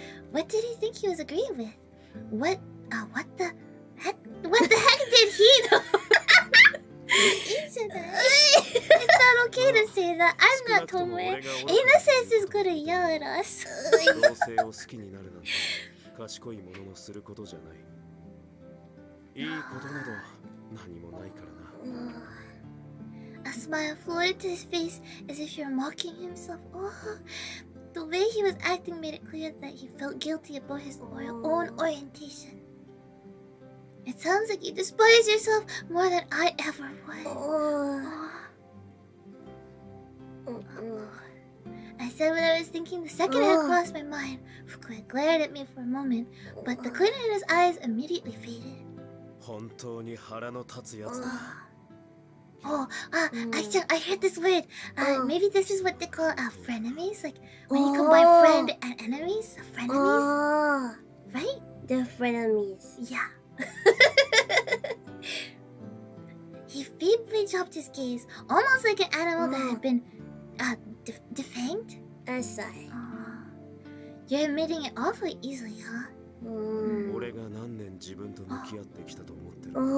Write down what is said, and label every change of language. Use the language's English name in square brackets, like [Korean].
[English] What did he think he was agreeing with? What the heck did he know? It's not okay to say that. I'm not Tomoe. Innocence is gonna yell at us. [Japanese] 同性を好きになるなんて賢いもののすることじゃない。いいことなど何もないからな。 [English] A smile floated to his face as if he were mocking himself. Oh, the way he was acting made it clear that he felt guilty about his own orientation. It sounds like you despise yourself more than I ever would. I said what I was thinking the second it crossed my mind. Fukue glared at me for a moment, but the glitter in his eyes immediately faded. [Japanese] 本当に腹の立つやつだ。 [English] I heard this word. Maybe this is what they call frenemies. Like when you combine friend and enemies. Frenemies, right? They're frenemies. Yeah. He feebly dropped his gaze, almost like an animal that had been defanged. Aside. You're admitting it awfully easily, huh? [Japanese] 俺が何年自分と向き合ってきたと思ってる。